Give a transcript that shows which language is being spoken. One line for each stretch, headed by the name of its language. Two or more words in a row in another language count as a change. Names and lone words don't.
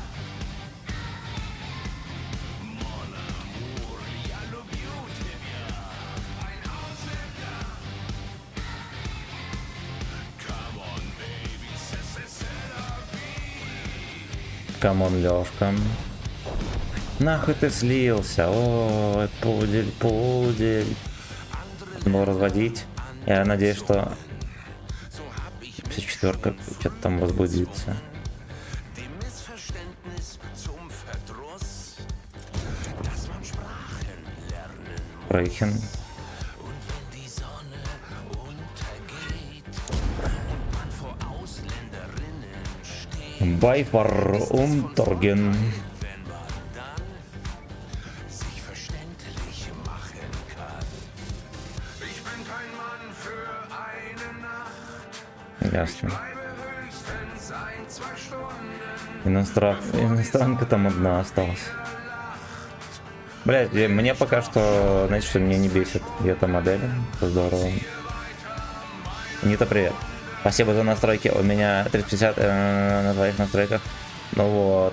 Russian: Камон, Лёшка. Нахуй ты слился? Ой, пудель, пудель. Было разводить. Я надеюсь, что 54-ка что-то там возбудится.
German: Dem Missverständnis zum Verdruss, dass man Sprachen lernen muss. Пройхен. Und wenn die Sonne untergeht und man vor Ausländerinnen steht, Байфар Умторген. wenn man dann sich verständlich machen kann. Ich bin kein Mann für eine Nacht,
Russian: Ясно.
German: bleibe höchstens 1-2 Stunden.
Russian: Иностранка там одна осталась. Блять, мне пока что, знаете, что меня не бесит. И эта модель. Здорово. Нита, привет. Спасибо за настройки. У меня 350 на твоих настройках. Ну вот.